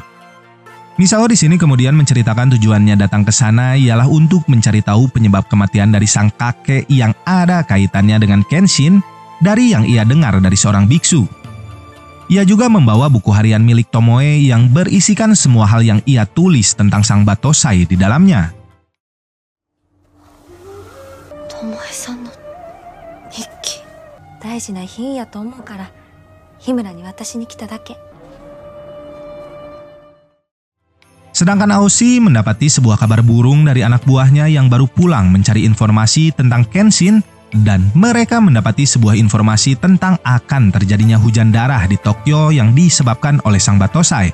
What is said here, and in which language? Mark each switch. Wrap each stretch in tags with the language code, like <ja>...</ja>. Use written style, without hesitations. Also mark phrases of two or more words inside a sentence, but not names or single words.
<id>Misao di sini kemudian menceritakan tujuannya datang ke sana ialah untuk mencari tahu penyebab kematian dari sang kakek yang ada kaitannya dengan Kenshin dari yang ia dengar dari seorang biksu. Ia juga membawa buku harian milik Tomoe yang berisikan semua hal yang ia tulis tentang sang Battosai di dalamnya.</id> <ja>Tomoe-sanの日記。大事な品やと思うから、日村に渡しに来ただけ。</ja> <id>Sedangkan Aoshi mendapati sebuah kabar burung dari anak buahnya yang baru pulang mencari informasi tentang Kenshin dan mereka mendapati sebuah informasi tentang akan terjadinya hujan darah di Tokyo yang disebabkan oleh sang Battosai.</id>